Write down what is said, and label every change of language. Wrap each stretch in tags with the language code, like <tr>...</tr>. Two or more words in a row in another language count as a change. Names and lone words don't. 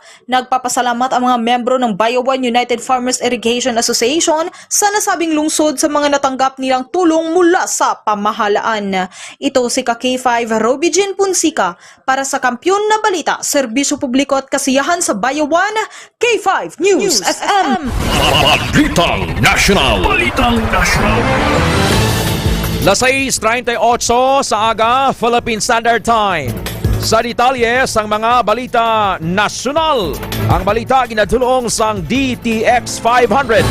<tl>Nagpapasalamat ang mga membro ng Bayawan United Farmers Irrigation Association sa nasabing lungsod sa mga natanggap nilang tulong mula sa pamahalaan. Ito si K5 Robby Jean Ponsica para sa Kampiyon na Balita, Serbisyo Publiko at Kasiyahan sa Bayawan, K5 News FM. Balitang National. Balitang National.</tl> <hil>Las 6:38 sa aga,</hil> <en>Philippine Standard Time.</en> <hil>Sa detalye sang mga balita nasyonal. Ang balita ginadulong sang DTX 500.</hil>